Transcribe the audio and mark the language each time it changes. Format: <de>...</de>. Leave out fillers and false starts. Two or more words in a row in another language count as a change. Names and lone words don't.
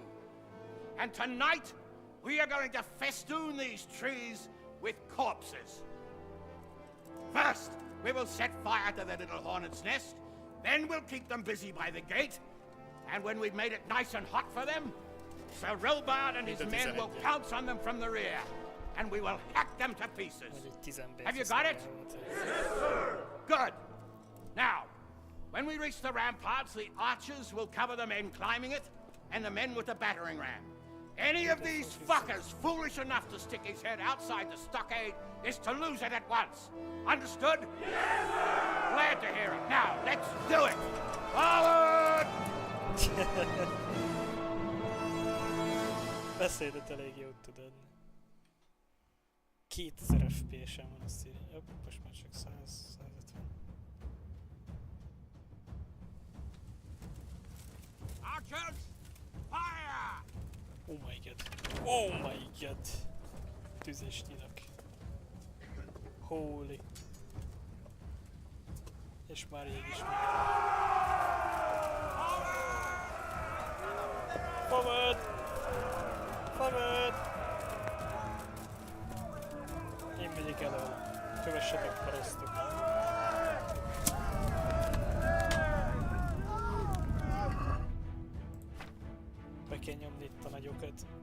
<en>And tonight, we are going to festoon these trees with corpses. First, we will set fire to their little hornet's nest. Then we'll keep them busy by the gate. And when we've made it nice and hot for them, Sir Robard and his men will pounce on them from the rear. And we will hack them to pieces.</en> <hu>Vagy egy 10 ember.</hu> <en>Have you got it? Good. Now, when we reach the ramparts, the archers will cover the men climbing it, and the men with the battering ram. Any of these fuckers foolish enough to stick his head outside the stockade is to lose it at once. Understood? Yes, sir! Glad to hear it. Now, let's do it! Forward!</en> <hu>Beszédet elég jót tud adni. 2000 FPS-en van, azt írja. Jobb, most már csak 150.</hu> <en>Archers, fire! Oh my god. Oh my god.</en> <hu>Tüzes nyilag.</hu> <en>Holy.</en> <hu>És és már ég is megy.</hu> <en>Forward! Forward!</en> <hu>Én megyek elől. Kövessetek, parasztok. Be kell nyomni itt a nagyokat.</hu>